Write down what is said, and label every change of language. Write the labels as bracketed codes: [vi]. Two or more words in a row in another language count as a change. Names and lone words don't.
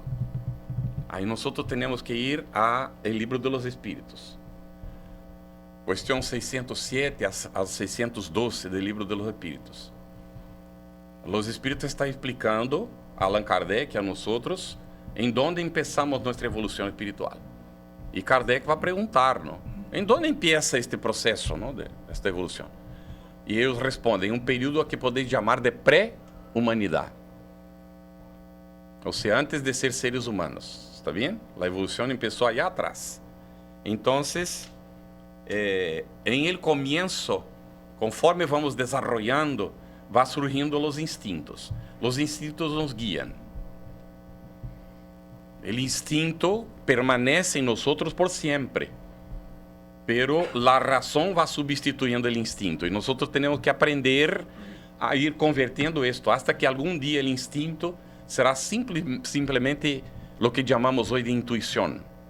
[es] Ahí nosotros tenemos que ir al libro de los espíritus. Cuestión 607 al 612 del libro de los espíritus. Los espíritus están explicando a Allan Kardec, a nosotros, em donde empezamos nuestra [pt] evolução espiritual. E Kardec vai perguntar, [es] ¿no? Em donde empieza este processo, ¿no? De esta evolução? [pt] E eles respondem: um período a que podeis chamar de pré-humanidade. Ou seja, antes de ser seres humanos. [es] ¿Está bem? [pt] A evolução começou allá atrás. Então, [es] em el comienzo, conforme vamos desarrollando, va surgindo los instintos. Los instintos nos guían. El instinto permanece en nosotros por siempre, pero la razón va sustituyendo el instinto y nosotros tenemos que aprender a ir convirtiendo esto hasta que algún día el instinto será simplemente lo que llamamos hoy de intuición.